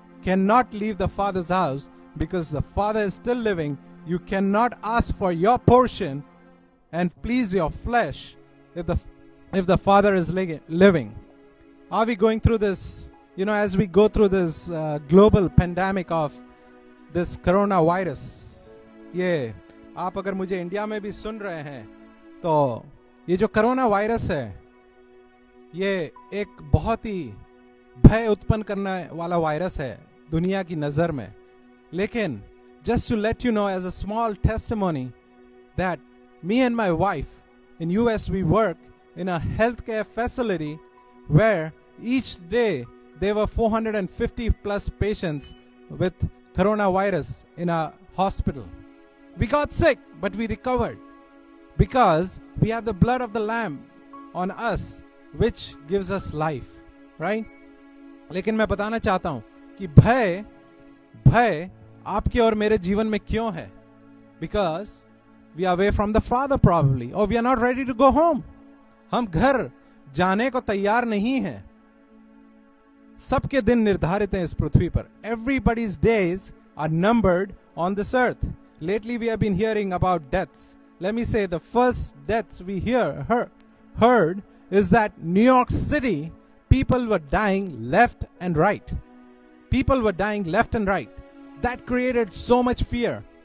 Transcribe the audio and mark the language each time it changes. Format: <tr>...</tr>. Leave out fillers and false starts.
<en>Cannot leave the Father's house because the Father is still living. You cannot ask for your portion and please your flesh if the Father is living. Are we going through this, as we go through this global pandemic of this coronavirus?</en> <hi>ये आप अगर मुझे India में भी सुन रहे हैं तो ये जो कोरोना वायरस है ये एक बहुत ही भय उत्पन्न करने वाला वायरस है दुनिया की नजर में.</hi> <en>लेकिन just to let you know as a small testimony that me and my wife in US we work in a healthcare facility where each day there were 450 plus patients with coronavirus in a hospital. We got sick, but we recovered because we have the blood of the Lamb on us, which gives us life, right?</en> <hi>लेकिन मैं बताना चाहता हूं कि भय आपके और मेरे जीवन में क्यों है?</hi> <en>Because we are away from the Father probably, or we are not ready to go home.</en> <hi>हम घर जाने को तैयार नहीं हैं. सबके दिन निर्धारित हैं इस पृथ्वी पर.</hi> <en>Everybody's days are numbered on this earth. Lately, we have been hearing about deaths. Let me say the first deaths we heard is that New York City, people were dying left and right. People were dying left and right. That created so much fear.</en>